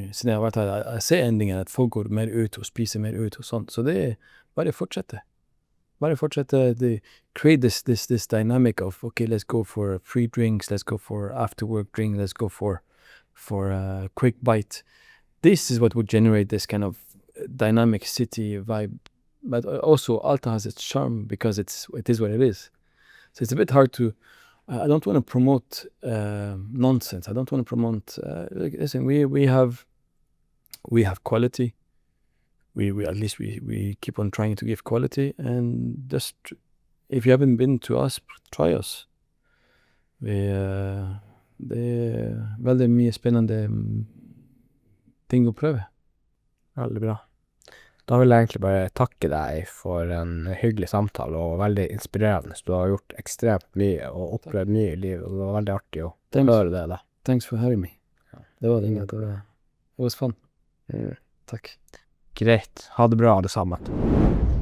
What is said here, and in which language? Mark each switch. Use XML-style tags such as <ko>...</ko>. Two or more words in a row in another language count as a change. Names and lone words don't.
<no>Siden jeg har vært her, jeg ser endringen, at folk går mer ut og spiser mer ut og sånt. Så det bare fortsette. Bare fortsette.</no> <en>They create this dynamic of, okay, let's go for free drinks, let's go for after work drink, let's go for a quick bite. This is what would generate this kind of dynamic city vibe. But also Alta has its charm because it is what it is. So it's a bit hard to... I don't want to promote nonsense. I don't want to promote. Listen, we have quality. We at least we keep on trying to give quality. And just if you haven't been to us, try us.</en> <no>Det veldig mye spennende ting å prøve. Veldig bra. Da vil jeg egentlig bare takke deg for en hyggelig samtale og veldig inspirerende. Du har gjort ekstremt mye og opplevd mye i livet, og det var veldig artig å høre det da.</no> <en>Thanks for having me.</en> <no>Ja. Det var det.</no> <en>It was fun.</en> <no>Takk. Greit. Ha det bra, alle sammen.</no>